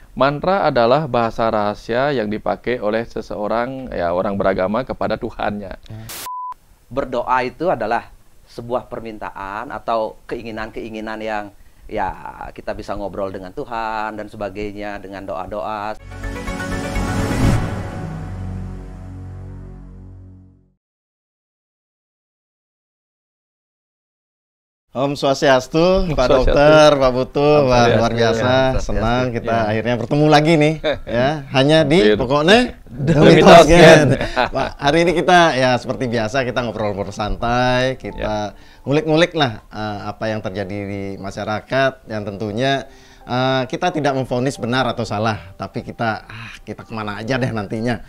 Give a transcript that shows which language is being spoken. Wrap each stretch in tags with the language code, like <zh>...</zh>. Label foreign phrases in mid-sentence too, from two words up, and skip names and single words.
<id>Mantra adalah bahasa rahasia yang dipakai oleh seseorang, ya orang beragama kepada Tuhannya. Berdoa itu adalah sebuah permintaan atau keinginan-keinginan yang ya kita bisa ngobrol dengan Tuhan dan sebagainya dengan doa-doa.</id> <sa>Om Swastiastu, Pak</sa> <id>Swastiastu. Dokter, Pak Putu, wah, Swastiastu, luar biasa, ya, senang Swastiastu. kita Ya. akhirnya bertemu lagi nih, ya, hanya di Hampir. pokoknya Demi Demi Tosken. Tosken. Pak, hari ini kita ya seperti biasa kita ngobrol-ngobrol santai, kita ngulik-ngulik lah apa yang terjadi di masyarakat, yang tentunya kita tidak memvonis benar atau salah, tapi kita kemana aja deh nantinya.</id>